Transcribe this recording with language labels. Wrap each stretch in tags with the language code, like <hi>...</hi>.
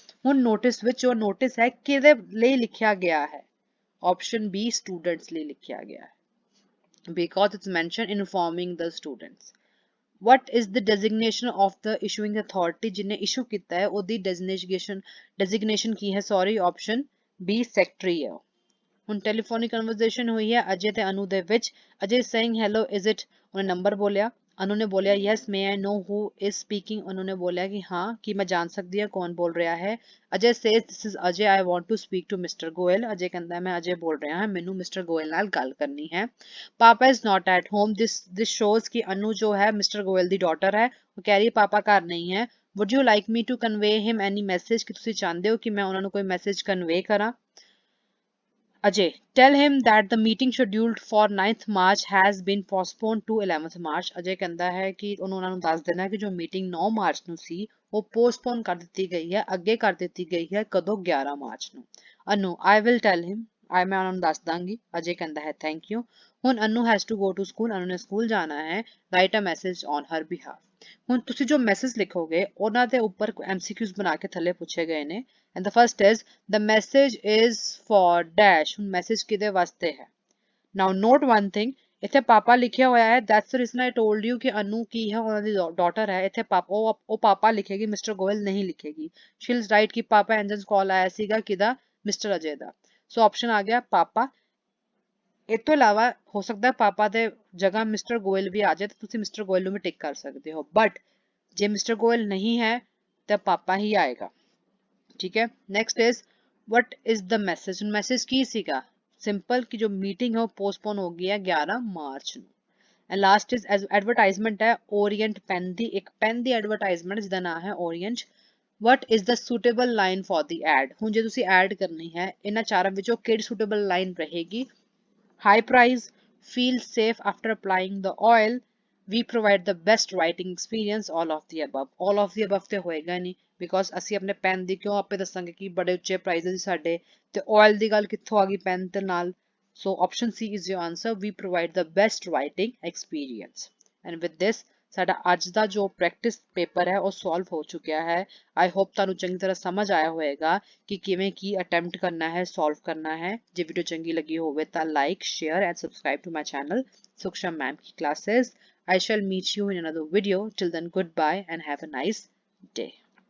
<pa>ਹੁਣ ਨੋਟਿਸ ਵਿੱਚ ਜੋ ਨੋਟਿਸ ਹੈ ਕਿਹਦੇ ਲਈ ਲਿਖਿਆ ਗਿਆ ਹੈ? ਆਪਸ਼ਨ ਬੀ ਸਟੂਡੈਂਟਸ ਲਈ ਲਿਖਿਆ ਗਿਆ ਹੈ,</pa> <en>because it's mentioned informing the students। what is the designation of the issuing authority</en> <pa>ਜਿਹਨੇ ਇਸ਼ੂ ਕੀਤਾ ਹੈ ਉਹਦੀ designation ਕੀ ਹੈ? ਸੌਰੀ, ਆਪਸ਼ਨ ਬੀ ਸੈਕਟਰੀ ਹੈ। ਹੁਣ ਟੈਲੀਫੋਨਿਕ ਕਨਵਰਸੇਸ਼ਨ ਹੋਈ ਹੈ ਅਜੇ ਤੇ ਅਨੂ ਦੇ ਵਿੱਚ। ਅਜੇ ਸੇਇੰਗ</pa> <en>hello is it,</en> <pa>ਉਹਨੇ ਨੰਬਰ ਬੋਲਿਆ, ਅਨੂ ਨੇ ਬੋਲਿਆ</pa> <en>yes may I know who is speaking,</en> <pa>Anu ਨੇ ਬੋਲਿਆ ਕਿ ਹਾਂ ਕਿ ਮੈਂ ਜਾਣ ਸਕਦੀ ਹਾਂ ਕੌਣ ਬੋਲ ਰਿਹਾ ਹੈ। ਅਜੇ says</pa> <en>This is Ajay, I want to speak to mister Goyal.</en> <pa>ਅਜੇ ਕਹਿੰਦਾ ਮੈਂ ਅਜੇ ਬੋਲ ਰਿਹਾ ਹਾਂ, ਮੈਨੂੰ ਮਿਸਟਰ ਗੋਇਲ ਨਾਲ ਗੱਲ ਕਰਨੀ ਹੈ।</pa> <en>papa is not at home, this shows</en> <pa>ਕਿ ਅਨੂ ਜੋ ਹੈ ਮਿਸਟਰ ਗੋਇਲ ਦੀ ਡਾਟਰ ਹੈ, ਉਹ ਕਹਿ ਰਹੀ ਹੈ ਪਾਪਾ ਘਰ ਨਹੀਂ ਹੈ।</pa> <en>would you like me to convey him any message,</en> <pa>ਕਿ ਤੁਸੀਂ ਚਾਹੁੰਦੇ ਹੋ ਕਿ ਮੈਂ ਉਹਨਾਂ ਨੂੰ ਕੋਈ ਮੈਸੇਜ ਕਨਵੇ ਕਰਾਂ।</pa> <en>Ajay, tell him that the meeting scheduled for 9th March has been postponed to 11th March।</en> <pa>ਅਜੇ ਕਹਿੰਦਾ ਹੈ ਕਿ ਉਹਨਾਂ ਨੂੰ ਦੱਸ ਦੇਣਾ ਕਿ ਜੋ ਮੀਟਿੰਗ 9 ਮਾਰਚ ਨੂੰ ਸੀ ਉਹ ਪੋਸਟਪੋਨ ਕਰ ਦਿੱਤੀ ਗਈ ਹੈ, ਅੱਗੇ ਕਰ ਦਿੱਤੀ ਗਈ ਹੈ, ਕਦੋਂ? 11 ਮਾਰਚ ਨੂੰ। Anu,</pa> <en>I will tell him,</en> <pa>ਮੈਂ ਉਹਨਾਂ ਨੂੰ ਦੱਸ ਦਾਂਗੀ। ਅਜੇ ਕਹਿੰਦਾ ਹੈ ਥੈਂਕ ਯੂ।</pa> <en>ਹੁਣ Anu has to go to school,</en> <pa>Anu ਨੇ ਸਕੂਲ ਜਾਣਾ ਹੈ।</pa> <en>Write a message on her behalf.</en> <pa>ਹੁਣ ਤੁਸੀਂ ਜੋ ਮੈਸੇਜ ਲਿਖੋਗੇ ਉਹਨਾਂ ਦੇ ਉੱਪਰ MCQs ਬਣਾ ਕੇ ਥੱਲੇ ਪੁੱਛੇ ਗਏ ਨੇ।</pa> <en>and the first is the message is for dash।</en> <pa>ਹੁਣ ਮੈਸੇਜ ਕਿਹਦੇ ਵਾਸਤੇ ਹੈ?</pa> <en>now note one thing,</en> <pa>ਇੱਥੇ ਪਾਪਾ ਲਿਖਿਆ ਹੋਇਆ ਹੈ,</pa> <en>that's the reason I told you</en> <pa>ਕਿ ਅਨੂ ਕੀ ਹੈ, ਉਹਨਾਂ ਦੀ ਡਾਟਰ ਹੈ। ਇੱਥੇ ਪਾਪਾ ਉਹ ਪਾਪਾ ਲਿਖੇਗੀ, ਮਿਸਟਰ ਗੋਇਲ ਨਹੀਂ ਲਿਖੇਗੀ।</pa> <en>she'll write</en> <pa>ਕਿ ਪਾਪਾ ਐਂਜਨਸ ਕਾਲ ਆਇਆ ਸੀਗਾ ਕਿਹਦਾ? ਮਿਸਟਰ ਅਜੇ ਦਾ। ਸੋ ਆਪਸ਼ਨ ਆ ਗਿਆ ਪਾਪਾ। ਇਸ ਤੋਂ ਇਲਾਵਾ ਹੋ ਸਕਦਾ ਪਾਪਾ ਦੇ ਜਗ੍ਹਾ ਮਿਸਟਰ ਗੋਇਲ ਵੀ ਆ ਜਾਏ ਤੇ ਤੁਸੀਂ ਮਿਸਟਰ ਗੋਇਲ ਨੂੰ ਵੀ ਟਿਕ ਕਰ ਸਕਦੇ ਹੋ, ਬਟ ਜੇ ਮਿਸਟਰ ਗੋਇਲ ਨਹੀਂ ਹੈ ਤਾਂ ਪਾਪਾ ਹੀ ਆਏਗਾ।</pa> <en>ठीक है, next is what is the message.</en> <pa>Message की सीगा?</pa> <hi>सिंपल कि जो मीटिंग है वो पोस्टपोन हो गई है 11 मार्च ਨੂੰ। एंड लास्ट इज एडवर्टाइजमेंट है ओरिएंट पेन दी, एक पेन दी एडवर्टाइजमेंट जिसका नाम है Orient.</hi> <en>What is the suitable line for the ad.</en> <pa>ਹੁਣ ਜੇ ਤੁਸੀਂ ਐਡ ਕਰਨੀ ਹੈ ਇਹਨਾਂ ਚਾਰਾਂ ਵਿੱਚੋਂ ਕਿਹੜੀ ਸੁਟੇਬਲ ਲਾਈਨ ਰਹੇਗੀ?</pa> <en>High price, feel safe after applying the oil, we provide the best writing experience, all of the above। all of the above</en> <pa>ਤੇ ਹੋਏਗਾ ਨਹੀਂ, ਬਿਕੋਜ਼ ਅਸੀਂ ਆਪਣੇ ਪੈਨ ਦੀ ਕਿਉਂ ਆਪੇ ਦੱਸਾਂਗੇ ਕਿ ਬੜੇ ਉੱਚੇ ਪ੍ਰਾਈਸ ਸੀ ਸਾਡੇ, ਤੇ ਆਇਲ ਦੀ ਗੱਲ ਕਿੱਥੋਂ ਆ ਗਈ ਪੈਨ ਦੇ ਨਾਲ।</pa> <en>So option C is your answer, we provide the best writing experience. And with this</en> <pa>ਸਾਡਾ ਅੱਜ ਦਾ ਜੋ ਪ੍ਰੈਕਟਿਸ ਪੇਪਰ ਹੈ ਉਹ ਸੋਲਵ ਹੋ ਚੁੱਕਿਆ ਹੈ।</pa> <en>I hope</en> <pa>ਤੁਹਾਨੂੰ ਚੰਗੀ ਤਰ੍ਹਾਂ ਸਮਝ ਆਇਆ ਹੋਵੇਗਾ ਕਿ ਕਿਵੇਂ ਕੀ ਅਟੈਂਪਟ ਕਰਨਾ ਹੈ, ਸੋਲਵ ਕਰਨਾ ਹੈ। ਜੇ ਵੀਡੀਓ ਚੰਗੀ ਲੱਗੀ ਹੋਵੇ ਤਾਂ</pa> <en>Like, share and subscribe to my channel Suksham Ma'am Ki Classes। I shall meet you in another video. Till then, goodbye and have a nice day.</en>